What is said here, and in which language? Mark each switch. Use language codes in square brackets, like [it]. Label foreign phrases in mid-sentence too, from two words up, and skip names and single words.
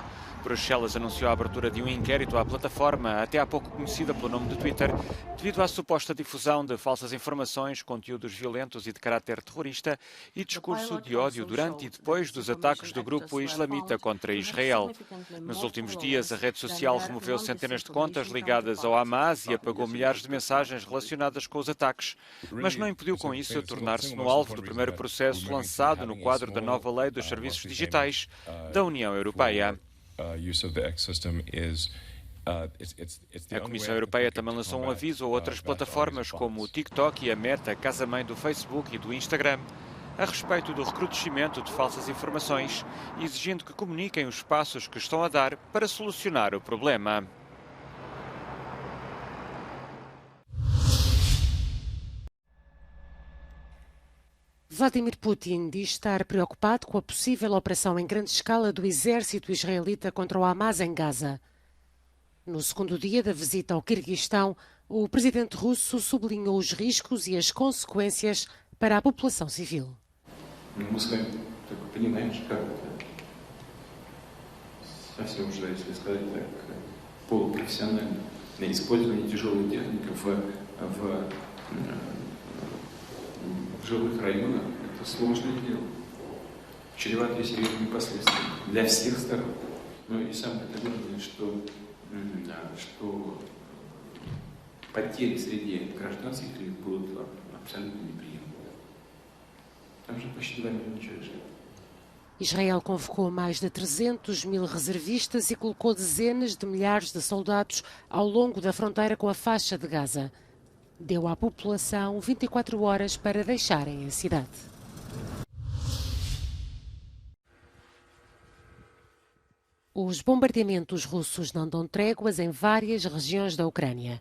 [pt] Bruxelas anunciou a abertura de um inquérito à plataforma, até há pouco conhecida pelo nome de Twitter, devido à suposta difusão de falsas informações, conteúdos violentos e de caráter terrorista e discurso de ódio durante e depois dos ataques do grupo islamita contra Israel. Nos últimos dias, a rede social removeu centenas de contas ligadas ao Hamas e apagou milhares de mensagens relacionadas com os ataques, mas não impediu com isso tornar-se no alvo do primeiro processo lançado no quadro da nova Lei dos Serviços Digitais da União Europeia. [en] Use of the X system is [pt] A Comissão Europeia também lançou um aviso a outras plataformas como o TikTok e a Meta, casa-mãe do Facebook e do Instagram, a respeito do recrudescimento de falsas informações, exigindo que comuniquem os passos que estão a dar para solucionar o problema. Vladimir Putin diz estar preocupado com a possível operação em grande escala do exército israelita contra o Hamas em Gaza. No segundo dia da visita ao Quirguistão, o presidente russo sublinhou os riscos e as consequências para a população civil. [ru] Мы с вами только понимаем, как это совсем уже, если сказать так, полупрофессионально использование тяжелой техники в жилых районах – это сложное дело, чреватое серьезными последствиями для всех сторон. Ну и самое главное, что потери среди гражданских лиц будут абсолютно неприемлемы. Там же почти 2 миллиона человек живет. [pt] Israel convocou mais de 300 mil reservistas e colocou dezenas de milhares de soldados ao longo da fronteira com a faixa de Gaza. Deu à população 24 horas para deixarem a cidade. Os bombardeamentos russos não dão tréguas em várias regiões da Ucrânia.